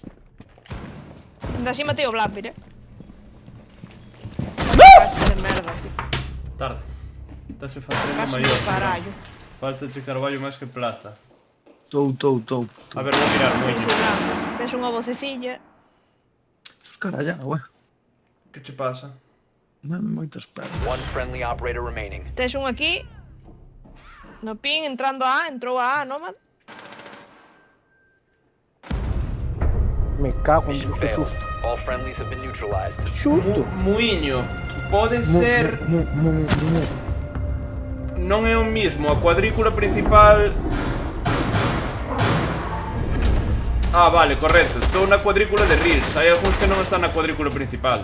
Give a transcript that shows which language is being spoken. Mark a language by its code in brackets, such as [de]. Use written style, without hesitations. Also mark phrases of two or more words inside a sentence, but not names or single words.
[gl] Así matei o Blapper, Castle de merda, tío. Tarde. Estase facendo Castle maior. de carallo. Falta che carballo máis que plata. Tou. A ver, vou mirar moi. Sí, blanco. Tes unha vocecilla. Estos caralla, ué. Que che pasa? Moitas pernas. [en] One friendly operator remaining. [gl] Tes un aquí. No pin, entrando a A, entrou a A, Nomad. [es] Me cago en [en] Mission [es] que [en] failed. [es] susto. [en] All friendlies have been neutralized. [gl] Susto. Muiño. Pode ser... Non é o mismo. A cuadrícula principal... Ah, vale, correcto. Estou na cuadrícula de Reels. Hai algúns que non están na cuadrícula principal.